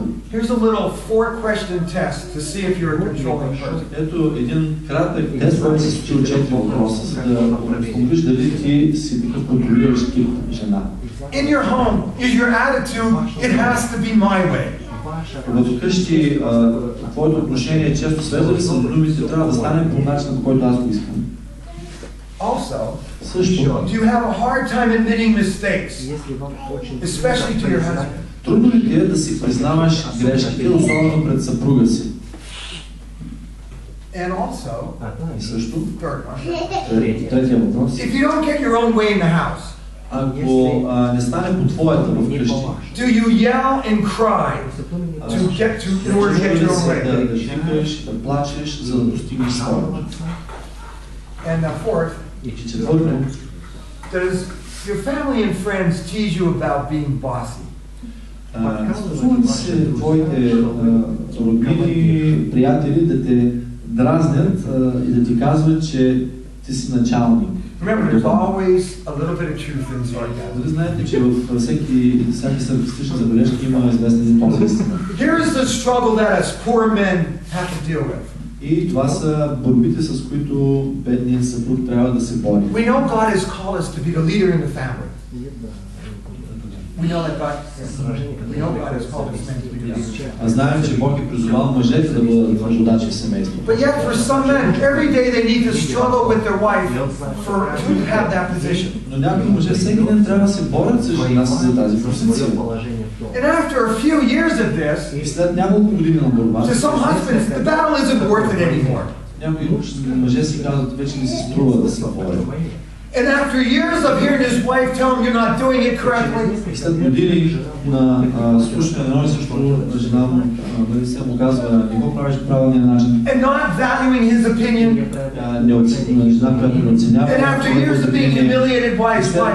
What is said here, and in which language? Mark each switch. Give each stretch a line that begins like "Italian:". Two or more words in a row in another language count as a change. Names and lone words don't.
English: Here's a little 4-question test to see if you're a controlling person.
Bulgarian: Ето един кратък тест, който се случи от 4 въпроса, за да установиш дали ти си такъв контролиращ тип жена.
English: In your home, is your attitude, it has to be my way.
Bulgarian: В къщи твоето отношение често свързва ли с думите, трябва да стане по начина, по който аз го искам.
English: Also,
Bulgarian: Също,
English: do you have a hard time admitting mistakes, especially to your husband?
Bulgarian: трудно ли ти е да си признаваш грешките, особено пред съпруга си?
English: And also,
Bulgarian: И също,
English: third one,
Bulgarian: третия въпрос.
English: if you don't get your own way in the house,
Bulgarian: Ако не стане по твоята в къщи,
English: do you yell and cry in order to get your own way?
Bulgarian: да викаш, да плачеш, за да достигнеш своето.
English: And fourth,
Bulgarian: И четвърто,
English: does your family and friends tease you about being bossy?
Bulgarian: случват се твоите роднини, приятели да те дразнят и да ти казват, че ти си началник.
English: Remember, there's always a little bit of truth in sarcasm.
Bulgarian: Дали знаете, че във всяки саркастични забележки има известен тон за истина.
English: Here is the struggle that us poor men have to deal with.
Bulgarian: И това са борбите, с които бедният съпруг трябва да се бори.
English: We know God has called us to be the leader in the family. We know God has called us men to be the leader.
Bulgarian: Знаем, че Бог е призовал мъжете да бъдат водачи в семейството.
English: But yet for some men, every day they need to struggle with their wife to have that position.
Bulgarian: Но някои мъже всеки ден трябва да се борят с жена си за тази позиция.
English: And after a few years of this,
Bulgarian: И след няколко години на борба,
English: to some husbands, the battle isn't worth it anymore.
Bulgarian: някои мъже си казват, вече не си струва да се борят.
English: And after years of hearing his wife tell him you're not doing it correctly,
Bulgarian: И след години на слушане на едно и също жена му казва, не го правиш по правилния начин.
English: and not valuing his opinion,
Bulgarian: Жена, която не оценява.
English: and after years of being humiliated by his wife,